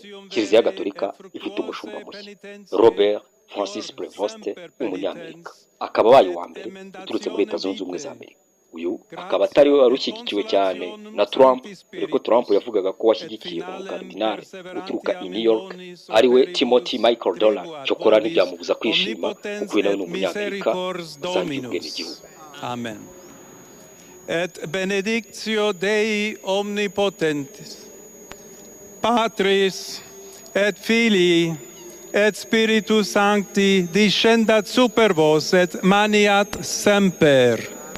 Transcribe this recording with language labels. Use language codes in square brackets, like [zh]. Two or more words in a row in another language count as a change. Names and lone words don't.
[rw] Kiliziya Gatolika ifite umushumba mushya Robert Francis Prevost w'umunyamerika, akaba abaye uwa mbere uturutse muri Leta Zunze Ubumwe za Amerika. Uyu akaba atari we warushyigikiwe cyane na Trump, ariko Trump yavugaga ko washyigikiye umukardinali uturuka i New York ariwe Timothy Michael Dolan. Cyokora ntibyamubuza kwishima kuko we nawe ni umunyamerika usangiye ubwenegihugu. [la] Amen. Et benedictio Dei omnipotentis, Patris et Filii et Spiritus Sancti descendat super vos et maniat semper.